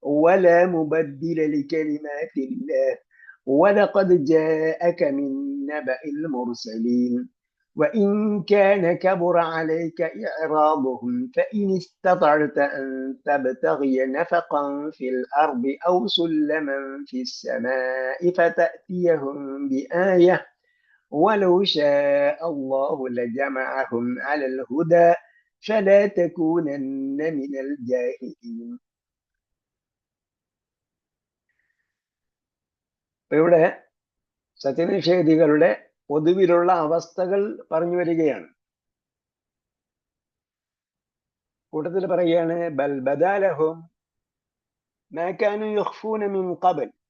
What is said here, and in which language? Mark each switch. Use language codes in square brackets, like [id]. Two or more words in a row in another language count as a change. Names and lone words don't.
[ar] ولا مبدل لكلمات الله ولقد جاءك من نبأ المرسلين وإن كان كبر عليك إعراضهم فإن استطعت أن تبتغي نفقا في الأرض أو سلما في السماء فتأتيهم بآية ولو شاء الله لجمعهم على الهدى فلا تكونن من الجاهلين. [ml] ഇവിടെ സത്യനിഷേധികളുടെ പൊതുവിലുള്ള അവസ്ഥകൾ പറഞ്ഞു വരികയാണ്. കൂട്ടത്തിൽ പറയുകയാണ് [ar] بل بدا لهم ما كانوا يخفون من قبل.